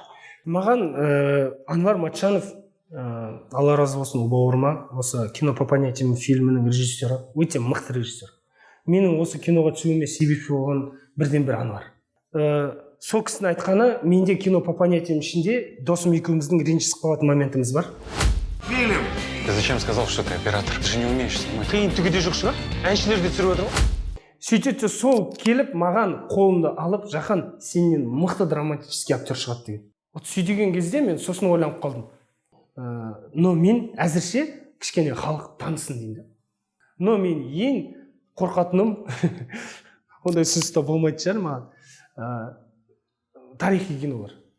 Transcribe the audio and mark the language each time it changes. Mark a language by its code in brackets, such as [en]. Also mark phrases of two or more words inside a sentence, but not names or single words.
[kk] Маған Анвар Матчанов, алла разы болсын, ол бауырыма, осы «Кино по понятиям» фильмінің режиссері, өте мықты режиссер. Менің осы киноға түсуіме себепші болған бірден бір Анвар. Сол кісінің айтқаны, менде «Кино по понятиям» ішінде досым екеуміздің ренжісіп қалатын моментіміз бар. [ru] Ты зачем сказал, что ты оператор? Ты же не умеешь снимать. [kk] Қиындығы де жоқ шығар? Әншілерді түсіріп отыр ғой. Сөйтеді сол келіп маған қолымды алып, Жахан, сенен мықты [ru] драматический актер [kk] шығады деген. Вот сөйтеген кезде мен сосын ойланып қалдым. Но мен әзірше кішкене халық танысын деймін. Но мен ең қорқатыным, ондай сөз де болмайтын шығар маған, тарихи кинолар.